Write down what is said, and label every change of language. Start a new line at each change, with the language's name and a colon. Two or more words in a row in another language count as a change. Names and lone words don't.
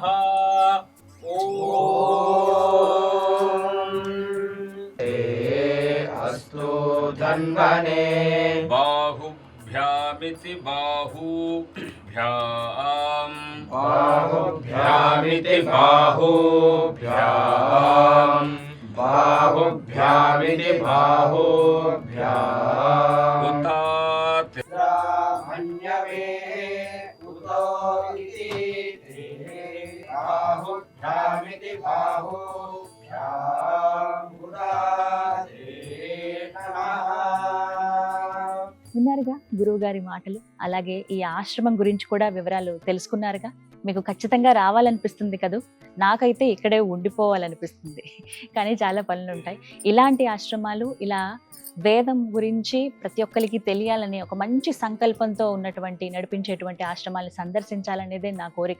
Sanskrit: ఓం ते अस्तु धन्वने బాహుభ్యామితి బాహుభ్యాం बाहुभ्यामिति बाहुभ्यां बाहुभ्यामिति बाहुभ्याम् ఉతాతే ब्राह्मण्यवे उतो इति बाहुभ्यामिति बाहुभ्याम् उदाते नमः.
Telugu: విన్నారుగా గురువు గారి మాటలు. అలాగే ఈ ఆశ్రమం గురించి కూడా వివరాలు తెలుసుకున్నారుగా. మీకు ఖచ్చితంగా రావాలనిపిస్తుంది కదూ. నాకైతే ఇక్కడే ఉండిపోవాలనిపిస్తుంది, కానీ చాలా పనులు ఉంటాయి. ఇలాంటి ఆశ్రమాలు, ఇలా వేదం గురించి ప్రతి ఒక్కరికి తెలియాలని ఒక మంచి సంకల్పంతో ఉన్నటువంటి నడిపించేటువంటి ఆశ్రమాలను సందర్శించాలనేదే నా కోరిక.